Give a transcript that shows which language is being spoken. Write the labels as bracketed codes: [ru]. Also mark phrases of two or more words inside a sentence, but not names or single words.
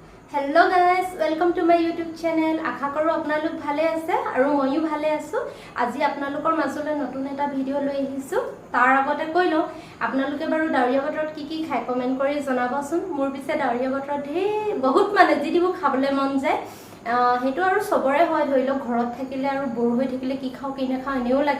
[en] hello guys welcome to my YouTube channel [as] আশা কৰোঁ আপোনালোক ভালে আছে আৰু ময়ো ভালে আছোঁ। আজি आपनालोকৰ মাজলৈ নতুন এটা ভিডিও লৈ আহিছো। তাৰ আগতে কৈ লওঁ आपनालोকে বাৰু ডাৱৰীয়া বতৰত কি খায় কমেন্ট কৰি জনাবচোন। মোৰ পিছে ডাৱৰীয়া বতৰত বহুত মানে যিবোৰ খাবলৈ মন যায় হেতু আৰু সবৰে হয় ধৰি লওক ঘৰত থাকিলে আৰু বৰ হৈ থাকিলে কি খাও কি নাখাও এনেও লাগে।